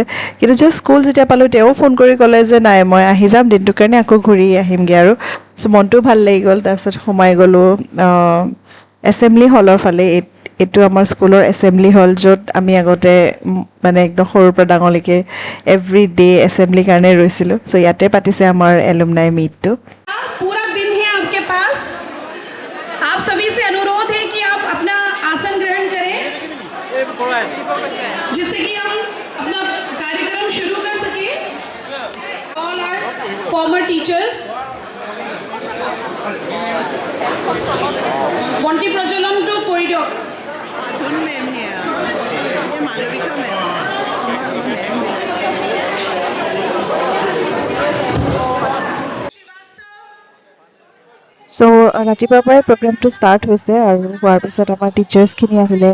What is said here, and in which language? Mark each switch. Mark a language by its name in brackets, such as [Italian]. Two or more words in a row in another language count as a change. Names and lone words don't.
[Assamese] কিন্তু [English] just school [Assamese] যেতিয়া পালোঁ, তেওঁ ফোন কৰি ক'লে যে নাই, মই আহি যাম দিনটোৰ কাৰণে, আকৌ ঘূৰি আহিমগৈ আৰু। চ' মনটোও ভাল লাগি গ'ল। তাৰপিছত সোমাই গ'লোঁ [English] assembly hall [Assamese] ফালে। এইটো আমাৰ স্কুলৰ [English] assembly hall, [Assamese] য'ত আমি আগতে মানে একদম সৰুৰ পৰা ডাঙৰলৈকে [English] every day assembly [Assamese] কাৰণে ৰৈছিলোঁ। চ' ইয়াতে পাতিছে আমাৰ [English] alumni meet. [Hindi] पूरा दिन है आपके पास, आप सभी से अनुरोध है कि आप अपना आसन ग्रहण करें, जिससे कि हम अपना कार्यक्रम शुरू कर सकें। [English] All our former teachers, [Assamese] বন্তি প্ৰজ্বলনটো কৰি দিয়ক। চ' ৰাতিপুৱাৰ পৰাই [English] program start [Assamese] হৈছে, আৰু হোৱাৰ পিছত আমাৰ টিচাৰ্ছখিনি আহিলে।